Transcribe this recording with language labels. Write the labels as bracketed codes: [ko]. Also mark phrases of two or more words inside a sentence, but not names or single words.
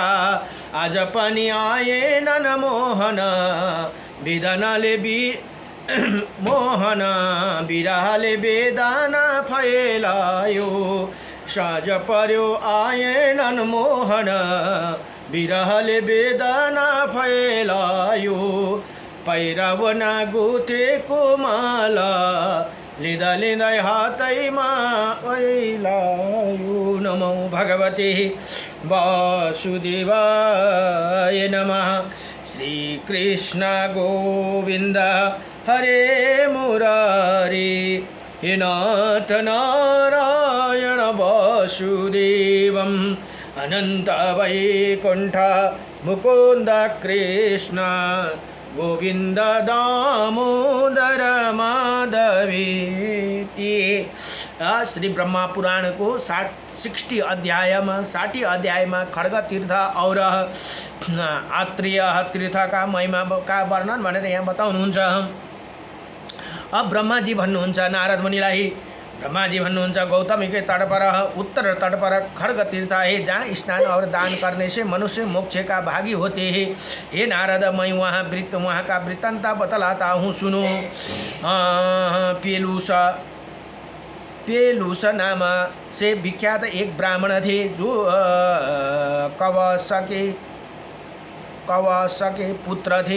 [ne] आज पनि आएनन् मोहन, वेदनाले मोहन, विरहले वेदना फैलायो। साँझ पर्यो आएनन् मोहन, विरहले वेदना फैलायो। पैराउन गुथेको माला लिँदा लिँदै हातैमा ओइलायो। [sa] नमो भगवते वासुदेवाय नमः। श्री कृष्ण गोविंद हरे मुरारी। हे नाथ नारायण वासुदेवं। अनंत वैकुंठ मुकुंद कृष्ण गोविंद दामोदर माधवेति। [ne] श्री ब्रह्मा पुराण को 60 अध्यायमा खड्ग तीर्थ और आत्रेय तीर्थका [hi] महिमा का वर्णन [ne] भनेर यहाँ बताउनुहुन्छ। अब ब्रह्माजी भन्नुहुन्छ नारद मुनिलाई। ब्रह्माजी भन्नुहुन्छ [hi] गौतमी के तट पर उत्तर तट पर खड्ग तीर्थ है, जहाँ स्नान और दान करने से मनुष्य मोक्ष का भागी होते हैं। हे नारद, मैं वहाँ का वृत्तांत बतलाता हूँ, सुनो। पेलूस नाम से विख्यात एक ब्राह्मण थे, जो कवसके पुत्र थे।